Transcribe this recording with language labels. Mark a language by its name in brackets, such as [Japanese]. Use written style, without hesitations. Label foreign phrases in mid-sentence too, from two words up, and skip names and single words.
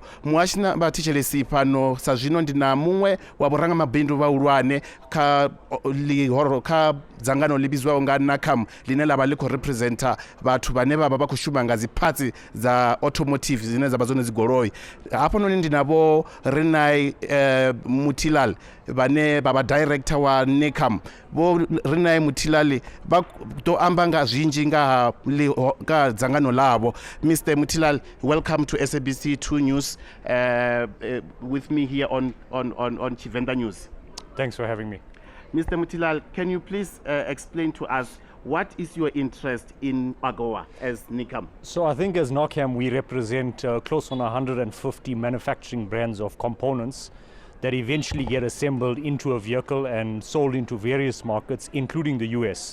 [Venda] Muhashi na vha thetshelesi fhano sa zwino ndi na muṅwe wa vhorangamabindu vhahulwane kha dzangano ḽi vhidzwaho nga NACAM line ḽa vha ḽi khou representa vhathu vhane vha vha vha khou shuma nga dzi parts dza automotive dzine dza vha dzone dzi goloi. Hafhanoni ndi navho Renai Mutilal vhane vha vha director wa NACAM. Vho Renai Mutilal vha ḓo amba nga zwinzhi nga dzangano ḽavho. [English] Mr. Mutilal, welcome to SABC 2 News with me here on Tshivenda News. Thanks for having me. Mr. Mutilal, can you please explain to us what is your interest in AGOA as NICAM? So I think as NOCAM we represent close on 150 manufacturing brands of components that eventually get assembled into a vehicle and sold into various markets, including the US.